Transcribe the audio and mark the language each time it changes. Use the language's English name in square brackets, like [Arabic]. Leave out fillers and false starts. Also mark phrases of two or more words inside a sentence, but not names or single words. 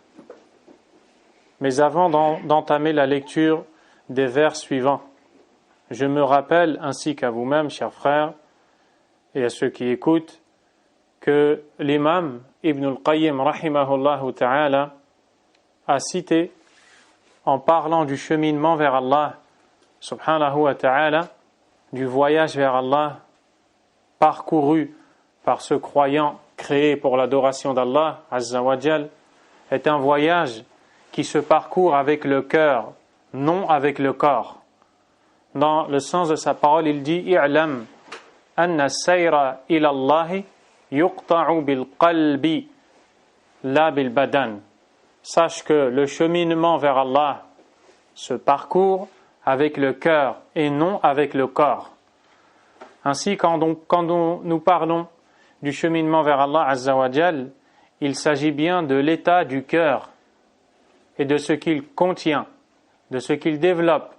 [French] Mais avant d'entamer la lecture des vers suivants, je me rappelle, ainsi qu'à vous-même, chers frères, et à ceux qui écoutent, que l'imam Ibn al-Qayyim [Arabic] رحمه الله تعالى [French] a cité, en parlant du cheminement vers Allah [Arabic] سبحانه وتعالى, [French] du voyage vers Allah parcouru par ce croyant créé pour l'adoration d'Allah [Arabic] عز وجل, [French] est un voyage qui se parcourt avec le cœur, non avec le corps. Dans le sens de sa parole, il dit [Arabic] اعلم أن السير إلى الله يقطع بالقلب لا بالبدن. [French] Sache que le cheminement vers Allah se parcourt avec le cœur et non avec le corps. Ainsi, quand nous parlons du cheminement vers Allah [Arabic] عز وجل, [French] il s'agit bien de l'état du cœur et de ce qu'il contient, de ce qu'il développe.